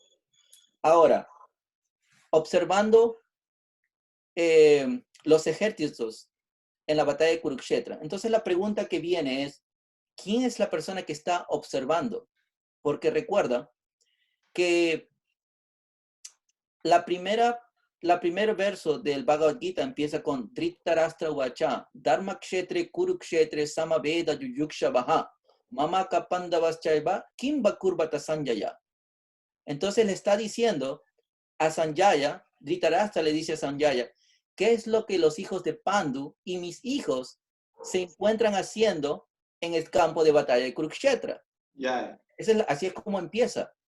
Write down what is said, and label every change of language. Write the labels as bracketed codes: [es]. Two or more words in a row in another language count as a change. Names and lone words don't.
[es] Ahora, observando los ejércitos en la batalla de Kurukshetra. Entonces la pregunta que viene es, ¿quién es la persona que está observando? Porque recuerda que la primer verso del Bhagavad Gita empieza con [sa] धृतराष्ट्र उवाच, धर्मक्षेत्रे कुरुक्षेत्रे समवेता युयुत्सवः, मामकाः पाण्डवाश्चैव, किमकुर्वत सञ्जय. [es] Entonces le está diciendo a Sanjaya, Dhritarashtra le dice a Sanjaya, ¿qué es lo que los hijos de Pandu y mis hijos se encuentran haciendo en el campo de batalla de Kurukshetra? ya. Así es como empieza.